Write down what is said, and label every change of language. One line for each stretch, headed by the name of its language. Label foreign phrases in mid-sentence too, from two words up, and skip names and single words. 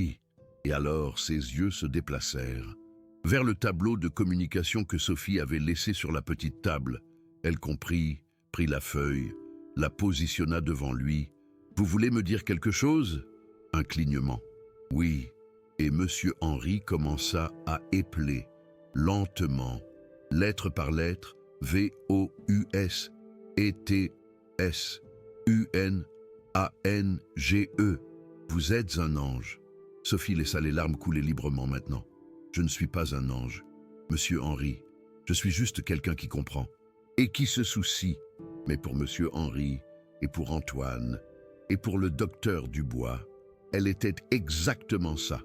French: » Et alors ses yeux se déplacèrent vers le tableau de communication que Sophie avait laissé sur la petite table. Elle comprit, prit la feuille, la positionna devant lui. « Vous voulez me dire quelque chose ?» Un clignement. « Oui. » Et Monsieur Henri commença à épeler, lentement, lettre par lettre, V-O-U-S-E-T-S-U-N-A-N-G-E. Vous êtes un ange. Sophie laissa les larmes couler librement maintenant. Je ne suis pas un ange, Monsieur Henri. Je suis juste quelqu'un qui comprend et qui se soucie. Mais pour Monsieur Henri et pour Antoine et pour le docteur Dubois, elle était exactement ça.